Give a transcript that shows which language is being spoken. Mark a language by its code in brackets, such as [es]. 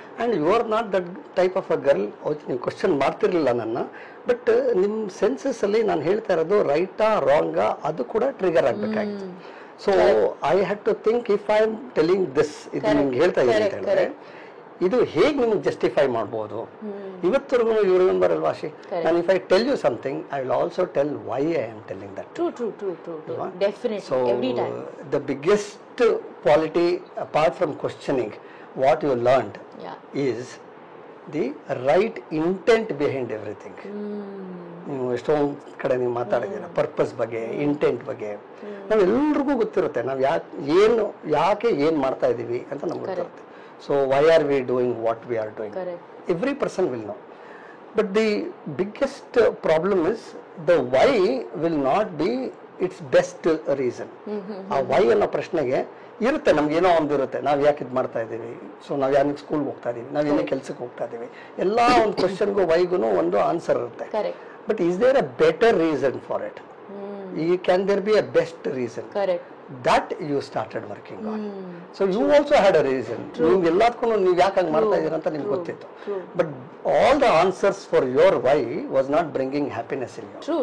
[en] And you are not that type of a girl. [kn] ನೀವು question ಮಾಡ್ತಿರ್ಲಿಲ್ಲ ನನ್ನ, but ನಿಮ್ census ಅಲ್ಲಿ ನಾನು ಹೇಳ್ತಾ ಇರೋದು ರೈಟಾ ರಾಂಗಾ ಅದು ಕೂಡ trigger ಆಗ್ಬೇಕಾಗಿತ್ತು. [en] so I had to think, if I am telling this, [kn] ಇದು ನಿಮ್ಗೆ ಹೇಳ್ತಾ ಇದ್ದೀನಿ ಅಂತ ಹೇಳಿದ್ರೆ ಇದು ಹೇಗೆ ನಿಮ್ಗೆ ಜಸ್ಟಿಫೈ ಮಾಡ್ಬೋದು. ಇವತ್ತರೆಗೂ [en] you remember [kn] ಅಲ್ವಾ ಶಿ, ನಾನು [en] If I tell you something I will also tell why I am telling that. True. Definitely, every time. The biggest quality apart from questioning what you learned is the right intent behind everything. [kn] ನೀವು ಎಷ್ಟೊಂದು ಕಡೆ ನೀವು ಮಾತಾಡಿದ್ದೀರ purpose ಬಗ್ಗೆ, intent ಬಗ್ಗೆ. ನಾವೆಲ್ರಿಗೂ ಗೊತ್ತಿರುತ್ತೆ ನಾವು ಯಾಕೆ ಏನು ಮಾಡ್ತಾ ಇದ್ದೀವಿ ಅಂತ ನಮ್ಗೆ ಗೊತ್ತಿರುತ್ತೆ. [en] So why are we doing what we are doing, every person will know. But the biggest problem is the why will not be its best reason. [kn] ಆ ವೈ ಅನ್ನೋ ಪ್ರಶ್ನೆಗೆ ಇರುತ್ತೆ, ನಮ್ಗೆ ಏನೋ ಒಂದು ಇರುತ್ತೆ, ನಾವು ಯಾಕೆ ಇದು ಮಾಡ್ತಾ ಇದ್ದೀವಿ, ಸೊ ನಾವು ಯಾಕೆ ಸ್ಕೂಲ್ಗೆ ಹೋಗ್ತಾ ಇದೀವಿ, ನಾವು ಏನೇ ಕೆಲ್ಸಕ್ಕೆ ಹೋಗ್ತಾ ಇದೀವಿ, ಎಲ್ಲ ಒಂದು ಕ್ವಶನ್ಗೂ ವೈಗೂ ಒಂದು ಆನ್ಸರ್ ಇರುತ್ತೆ. [en] But is there a better reason for it? Can there be a best reason? that you started working on. So you also had a reason. [kn] ನೀವು ಎಲ್ಲದಕ್ಕೂ ನೀವು ಯಾಕೆ ಹಂಗೆ ಮಾಡ್ತಾ ಇದ್ದೀರಾ ಅಂತ ನಿಮ್ಗೆ ಗೊತ್ತಿತ್ತು. [en] But all the answers for your why was not bringing happiness in you.